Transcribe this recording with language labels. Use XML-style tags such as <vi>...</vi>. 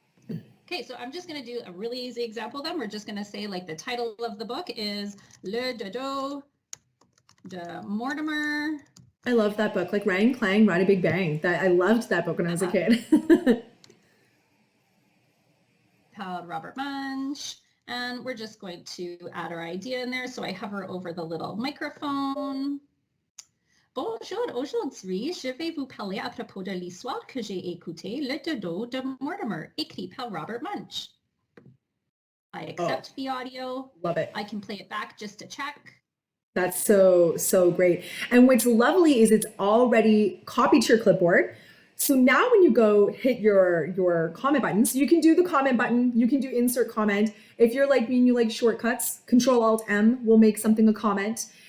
<en>Okay, so I'm just going to do a really easy example then. We're just going to say like the title of the book is Le Dodo de Mortimer. I love that book, like Rang Clang, Rada Big Bang. I loved that book when I was a kid. Called Robert Munch. And we're just going to add our idea in there. So I hover over the little microphone.</en> <fr>Bonjour, aujourd'hui, je vais vous parler à propos de l'histoire que j'ai écoutée, Le Dodo de Mortimer, écrit par Robert Munch.</fr> <en>I accept the audio. Love it. I can play it back just to check. That's so great. And what's lovely is it's already copied to your clipboard. So now when you go hit your comment buttons, you can do the comment button, you can do insert comment. If you're like me and you like shortcuts, Control-Alt-M will make something a comment.</en>